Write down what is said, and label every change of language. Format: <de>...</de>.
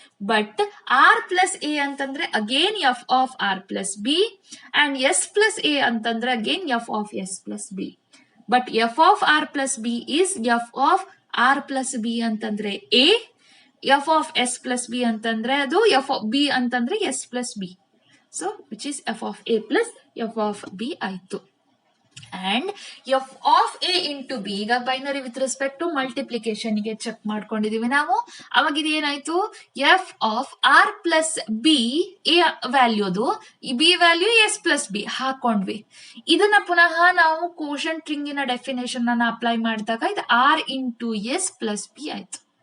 <kn>But R plus A ಅಂತಂದ್ರೆ again F of R plus B and S plus A ಅಂತಂದ್ರೆ again F of S plus B. But F of R plus B is F of R plus B ಅಂತಂದ್ರೆ A, F of S plus B ಅಂತಂದ್ರೆ ಅದು F of B ಅಂತಂದ್ರೆ S plus B.</kn> <en>So which is f of a plus f of b</en> <kn>ಆಯ್ತು. And F of A into B, ಈಗ binary with respect to multiplication ಗೆ check ಮಾಡ್ಕೊಂಡಿದೀವಿ ನಾವು. ಅವಾಗ ಇದು ಏನಾಯ್ತು, F of R plus B A ವ್ಯಾಲ್ಯೂದು, ಈ B value S plus B ಹಾಕೊಂಡ್ವಿ. ಇದನ್ನ ಪುನಃ ನಾವು ಕೋಶಂಟ್ ರಿಂಗಿನ ಡೆಫಿನೇಷನ್ ಅನ್ನ ಅಪ್ಲೈ ಮಾಡಿದಾಗ ಇದು R into S plus B ಆಯ್ತು.</kn>